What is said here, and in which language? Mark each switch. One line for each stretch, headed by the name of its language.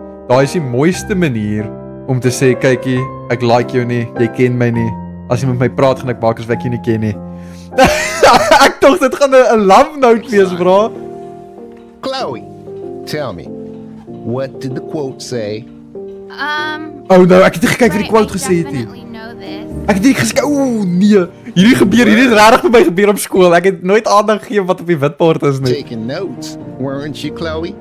Afrikaans: Daai is die mooiste manier om te sê, kykie, ek like jou nie, jy ken my nie. As jy met my praat, gaan ek maak asof ek jou nie ken nie. Ek dink dit gaan 'n love note wees, bro.
English: Chloe, tell me, what did the quote say?
Afrikaans: Oh no, ek het nie gekyk wat die quote gesê het nie. Ek het nie gesê, nee, hierdie het regtig met my gebeur op skool. Ek het nooit aandag gegee wat op die witbord is nie.
English: Taking notes, weren't you, Chloe?